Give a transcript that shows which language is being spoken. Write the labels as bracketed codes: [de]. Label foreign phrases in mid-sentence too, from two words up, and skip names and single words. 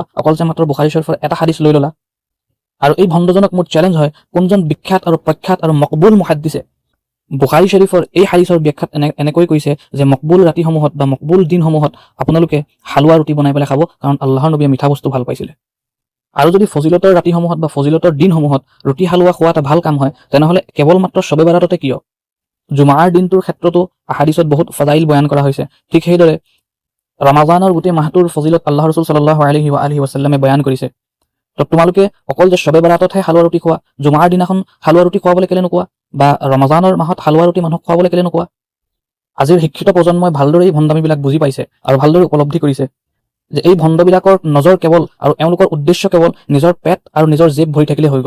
[as] অকল যে মাত্ৰ বুখাৰী শৰীফৰ এটা হাদিছ লৈ ল'লা। আৰু এই ভণ্ডজনক মোৰ চেলেঞ্জ হয়, কোনজন বিখ্যাত আৰু প্ৰখ্যাত আৰু মকবুল মুহাদ্দিছে বুখাৰী শৰীফৰ এই হাদিছৰ ব্যাখ্যাত এনেকৈ কৈছে যে মকবুল ৰাতিসমূহত বা মকবুল দিনসমূহত আপোনালোকে হালৱা ৰুটি বনাই পেলাই খাব, কাৰণ আল্লাহৰ নবীয়ে মিঠা বস্তু ভাল পাইছিলে। আৰু যদি ফজিলতৰ ৰাতিসমূহত বা ফজিলতৰ দিনসমূহত ৰুটি হালৱা খোৱা এটা ভাল কাম হয়, তেনেহ'লে কেৱল মাত্ৰ শবে বাৰাততে কিয়? জুমাৰ দিনটোৰ ক্ষেত্ৰতো হাদিছত বহুত ফজাইল বয়ান কৰা হৈছে। ঠিক সেইদৰে ৰমাজানৰ গোটেই মাহটোৰ ফজিলত আল্লাহ ৰাসূল [ar] صلى الله عليه و آله وسلم [as] বয়ান কৰিছে। তো তোমালোকে অকল যে শবে বাৰাততহে হালৱা ৰুটি খোৱা, জুমাৰ দিনাখন হালৱা ৰুটি খুৱাবলৈ কেলে নোকোৱা? বা ৰমাজানৰ মাহত হালৱা ৰুটি মানুহক খুৱাবলৈ কেলে নোকোৱা? আজিৰ শিক্ষিত প্ৰজন্মই ভালদৰে এই ভণ্ডামিবিলাক বুজি পাইছে আৰু ভালদৰে উপলব্ধি কৰিছে যে এই ভণ্ডবিলাকৰ নজৰ কেৱল আৰু এওঁলোকৰ উদ্দেশ্য কেৱল নিজৰ পেট আৰু নিজৰ জেব ভৰি থাকিলে হৈ গ'ল।